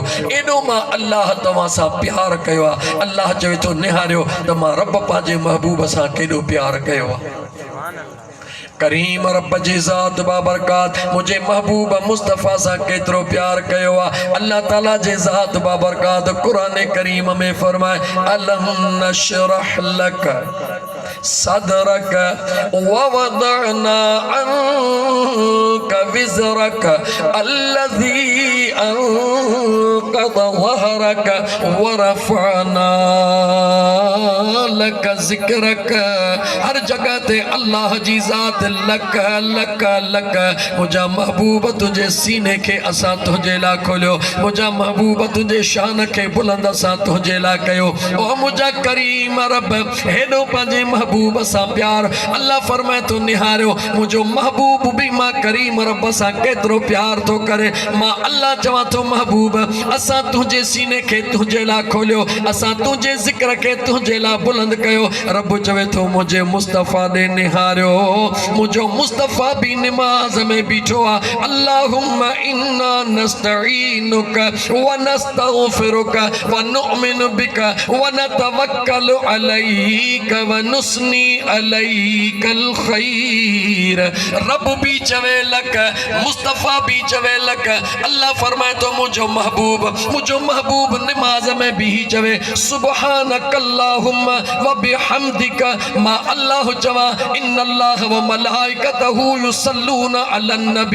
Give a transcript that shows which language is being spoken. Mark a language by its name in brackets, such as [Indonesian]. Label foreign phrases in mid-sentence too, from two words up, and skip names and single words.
[Sindhi] एॾो मां अल्लाह तव्हां सां प्यार कयो आहे। अल्लाह चवे तो निहारियो त मां रब पंहिंजे महबूब सां केॾो प्यार कयो आहे। करीम रब जी ज़ात बाबरकात मुझे महबूब मुस्तफ़ा सा केतरो प्यार कयो आहे। अल्लाह ताला जी ज़ात बाबरकात कुरान करीम में फरमाए [Arabic] ألم نشرح لك صدرك ووضعنا عنك وزرك الذي أنقض ظهرك ورفعنا لك ذكرك. [Sindhi] हर जगह ते अल्लाह जी ज़ात लक लक लक। मुझा महबूब तुझे सीने के असां तुझे ला खोलियो। मुझा महबूब तुझे शान के बुलंद असां तुझे ला कयो। ओ मुझा करीम रब हेॾो पंहिंजे महबूब सां प्यार अल्लाह फरमाए तो निहारियो। मुझो महबूब भी मां करीम रब सां केतिरो प्यार तो करे। मां अल्लाह चवां तो महबूब असां तुझे सीने के तुझे ला खोलियो। असां तुझे ज़िक्र के तुझे ला बुलंद कयो। रब चवे तो मुझे मुस्तफ़ा दे निहारियो। मुझो मुस्तफ़ा भी नमाज में बीठो आ। [Arabic] اللهم إنا نستعينك ونستغفرك ونؤمن بك ونتوكل عليك ونثني عليك الخير. [Sindhi] रब भी चवे लक मुस्तफ़ा भी चवे लक। अल्लाह फरमाए तो मुझो महबूब नमाज में भी चवे [Arabic] سبحانك اللهم وبحمدك. [Sindhi] मां अल्लाह चवा [Arabic] إن الله وملائكته يصلون على النبي.